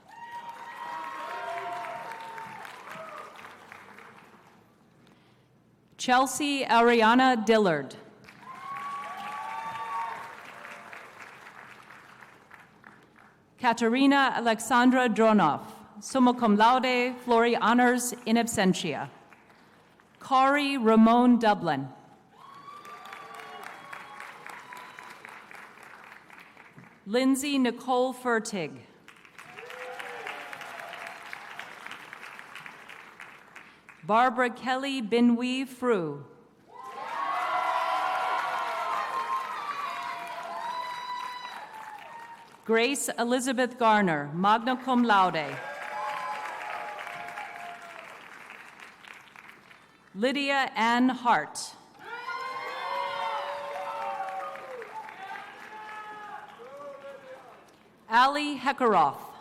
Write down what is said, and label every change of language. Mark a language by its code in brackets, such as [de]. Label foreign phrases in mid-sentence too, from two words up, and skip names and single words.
[en] Chelsea Ariana Dillard. Katerina Alexandra Dronov, [la] summa cum laude, [en] Florey honors [la] in absentia. [en] Kari Ramon Dublin. Lindsay Nicole Fertig. Barbara Kelly Binwee Frew. Grace Elizabeth Garner, [la] magna cum laude. [en] Lydia Ann Hart. Ali Hekaroff.